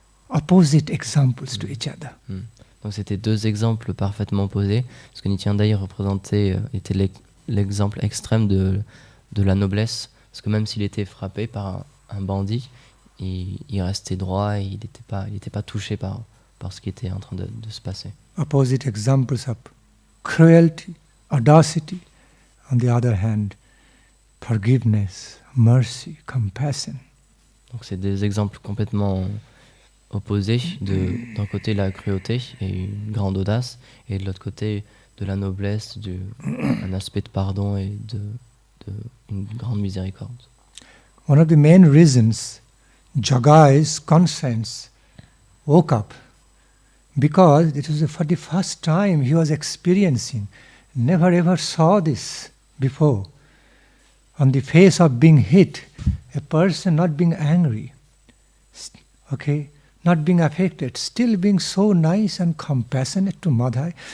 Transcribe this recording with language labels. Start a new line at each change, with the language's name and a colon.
English: Opposite examples to each other.
French: Donc c'était deux exemples parfaitement opposés, parce que Nityananda était l'exemple extrême de la noblesse, parce que même s'il était frappé par un bandit, il restait droit et il n'était pas touché par ce qui était en train de se passer.
English: Opposite examples of cruelty, audacity, on the other hand, forgiveness, mercy, compassion.
French: Donc c'est des exemples complètement opposés, d'un côté la cruauté et une grande audace, et de l'autre côté de la noblesse, un aspect de pardon et une grande miséricorde.
English: One of the main reasons Jagai's conscience woke up, because it was for the first time he was experiencing, never ever saw this before. On the face of being hit, a person not being angry, not being affected, still being so nice and compassionate to Madhai.